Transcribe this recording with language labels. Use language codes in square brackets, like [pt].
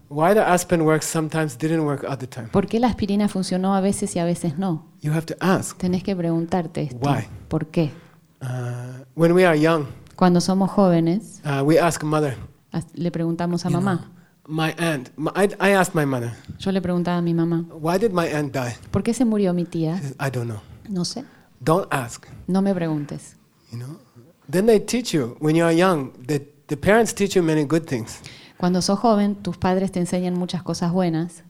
[en] Why the aspirin works sometimes didn't work other time? [es] ¿Por qué la aspirina funcionó a veces y a veces no? [en] You have to ask. [es] Tenés que preguntarte esto. [en] Why? [es] ¿Por qué? [en] When we are young. [es] Cuando somos jóvenes. [en] We ask mother. [es] Le preguntamos a mamá. [en] Know. My aunt. I asked my mother. [es] Yo le preguntaba a mi mamá. [en] Why did my aunt die? [es] ¿Por qué se murió mi tía? [en] I don't know. [es] No sé. [en] Don't ask. [es] No me preguntes. [en] You know? Then they teach you when you are young that the parents teach you many good things. [es] Cuando sos joven, tus padres te enseñan muchas cosas buenas.